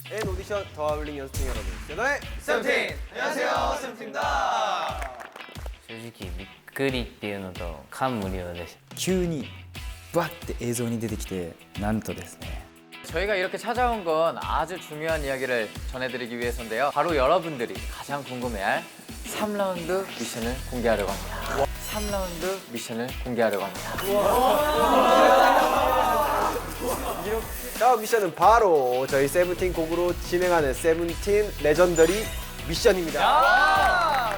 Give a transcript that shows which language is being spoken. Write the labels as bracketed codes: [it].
[ko] 오디션 더 어울린 연습생 여러분, 세븐틴! 안녕하세요, 세븐틴입니다. [ja] 正直びっくりっていうのと感無量でした。急にバッて映像に出てきて、なんとですね [ko] 저희가 이렇게 찾아온 건 아주 중요한 이야기를 전해드리기 위해서인데요. 바로 여러분들이 가장 궁금해할 3라운드 미션을 공개하려고 합니다. 3라운드 미션을 공개하려고 합니다. 다음 미션은 바로 저희 세븐틴 곡으로 진행하는 세븐틴 레전더리 미션입니다.